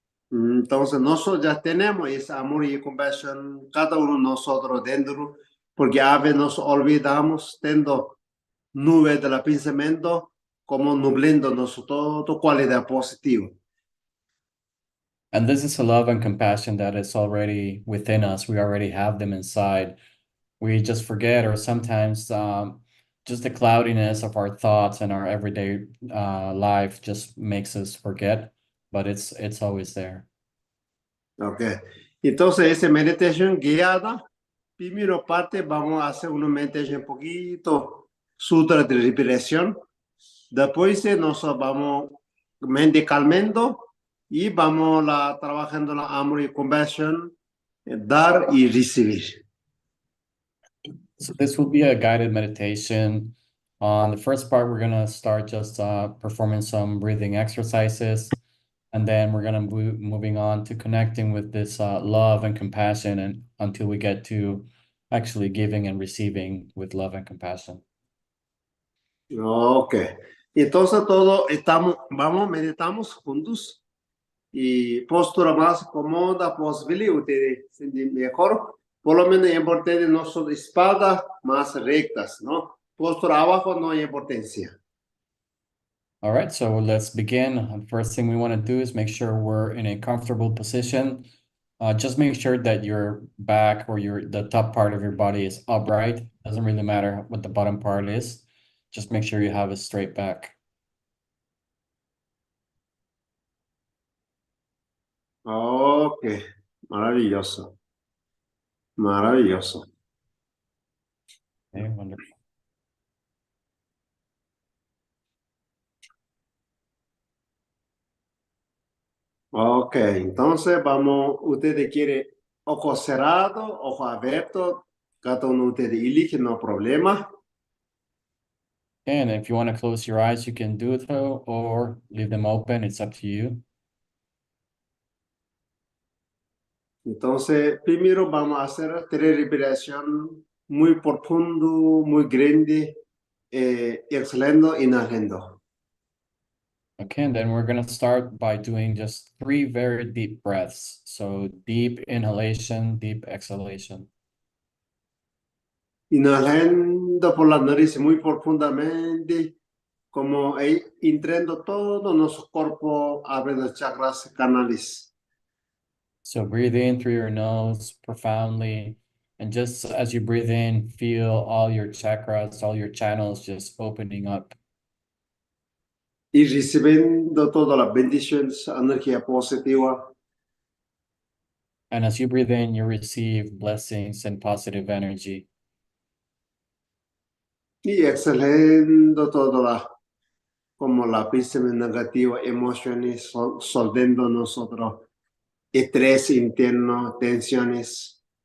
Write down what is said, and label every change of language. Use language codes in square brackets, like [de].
[es] Entonces, nosotros ya tenemos ese amor y compasión, cada uno de nosotros dentro, porque a veces nos olvidamos, teniendo nubes del pensamiento, como nublando nosotros toda cualidad positiva. [en] And this is a love and compassion that is already within us. We already have them inside. We just forget, or sometimes just the cloudiness of our thoughts and our everyday life just makes us forget, but it's always there. Ok. [es] Entonces, esa meditación guiada, primero parte, vamos a hacer una meditación un poquito sutra de respiración. Después, nosotros vamos mente calmando y vamos trabajando la amor y compasión, dar y recibir. [en] So this will be a guided meditation. On the first part, we're gonna start just performing some breathing exercises, and then we're gonna moving on to connecting with this love and compassion, and until we get to actually giving and receiving with love and compassion. Ok. [es] Entonces meditamos juntos y postura más cómoda posible, ustedes sienten mejor. Por lo menos es importante no son espadas más rectas, ¿no? Postura abajo no hay importancia. [en] All right, so let's begin. The first thing we want to do is make sure we're in a comfortable position. Just make sure that your back or the top part of your body is upright. Doesn't really matter what the bottom part is. Just make sure you have a straight back. [es] Ok, maravilloso. Maravilloso. [en] Okay, wonderful. [es] Ok, entonces ustedes quieren ojo cerrado, ojo abierto, cada uno de ustedes elige, no problema. [en] And if you want to close your eyes, you can do it though, or leave them open. It's up to you. [es] Entonces, primero vamos a hacer 3 respiraciones muy profundo, muy grande, exhalando, inhalando. [en] Okay, and then we're gonna start by doing just 3 very deep breaths. So deep inhalation, deep exhalation. [es] Inhalando por la nariz muy profundamente, como entrando todo nuestro cuerpo, abriendo chakras, canales. [en] So breathe in through your nose profoundly. And just as you breathe in, feel all your chakras, all your channels just opening up. [es] Y recibiendo todas las bendiciones, energía positiva. [en] And as you breathe in, you receive blessings and positive energy. [es] Y exhalando como la pensamiento negativo, emociones, soltando nosotros, estrés interno, tensiones.